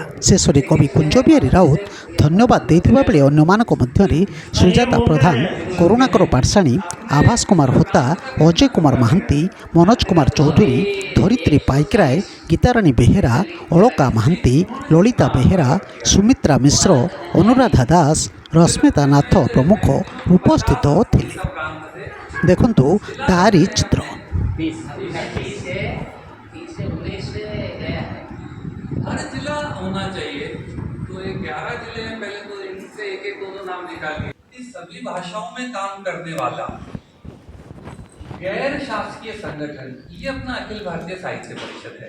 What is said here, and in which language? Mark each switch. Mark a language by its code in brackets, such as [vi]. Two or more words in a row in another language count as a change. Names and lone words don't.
[or] ଶେଷରେ କବି କୁଞ୍ଜବିହାରୀ ରାଉତ ଧନ୍ୟବାଦ ଦେଇଥିବା ବେଳେ ଅନ୍ୟମାନଙ୍କ ମଧ୍ୟରେ ସୁଜାତା ପ୍ରଧାନ, କରୁଣାକର ପାଟ୍ସାଣୀ, ଆଭାସ କୁମାର ହୋତା, ଅଜୟ କୁମାର ମହାନ୍ତି, ମନୋଜ କୁମାର ଚୌଧୁରୀ, ଧରିତ୍ରୀ ପାଇକରାୟ, ଗୀତାରାଣୀ ବେହେରା, ଅଳକା ମହାନ୍ତି, ଲଳିତା ବେହେରା, ସୁମିତ୍ରା ମିଶ୍ର, ଅନୁରାଧା ଦାସ, ରଶ୍ମିତା ନାଥ ପ୍ରମୁଖ ଉପସ୍ଥିତ ଥିଲେ। ଦେଖନ୍ତୁ ତାରି ଚିତ୍ର। [hi] हर जिला होना चाहिए, तो ये 11 जिले हैं, पहले तो इनसे एक एक दो नाम निकालिए। सभी भाषाओं में काम करने वाला गैर शासकीय संगठन, ये अपना अखिल भारतीय साहित्य परिषद है।